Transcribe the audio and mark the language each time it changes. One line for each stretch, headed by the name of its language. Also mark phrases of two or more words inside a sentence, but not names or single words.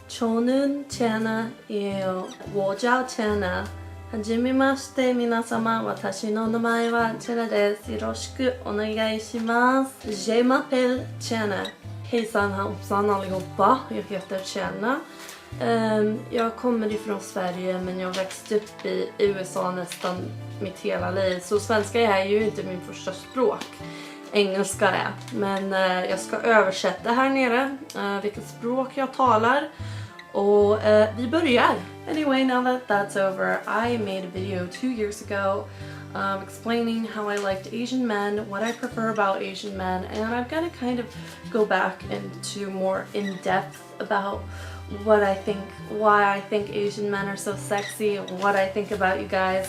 Korean: 저는 채나예요.
Chinese: 我叫
Korean: 채나.
Japanese: はじめまして、皆様。私の名前はチェナです。よろしくお願いします。
French: Je m'appelle Chena.
Swedish: Hejsan hoppsan allihopa. Jag heter Chena. Jag kommer ifrån Sverige men jag växte upp i USA nästan mitt hela liv. Så svenska är ju inte min första språk. Engelska är. Men jag ska översätta här nere vilket språk jag talar. Och vi börjar.
English: Anyway, now that that's over, I made a video 2 years ago explaining how I liked Asian men, what I prefer about Asian men, and I'm gonna kind of go back into more in-depth about what I think, why I think Asian men are so sexy, what I think about you guys.